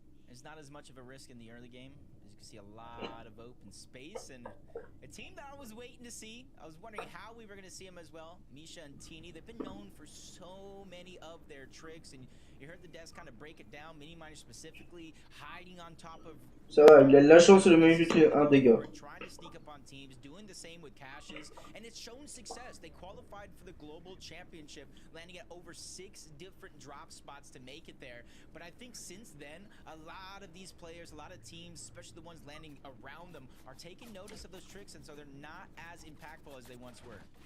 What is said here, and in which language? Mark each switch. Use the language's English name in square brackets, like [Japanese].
[English] It's not as much of a risk in the early game. As you can see, a lot of open space, and a team that I was waiting to see. I was wondering how we were going to see them as well. Misha and Tini, they've been known for so many many of their tricks, and you heard the devs kind of break it down. Mini miners specifically hiding on top of. [French] Ça va, il a de la chance de mériter un dégât. [English] Trying to sneak up on teams, doing the same with caches, and it's shown success. They qualified for the global championship, landing at over 6 different drop spots to make it there. But I think since then, a lot of these players, a lot of teams, especially the ones landing around them, are taking notice of those tricks, and so they're not as impactful as they once were.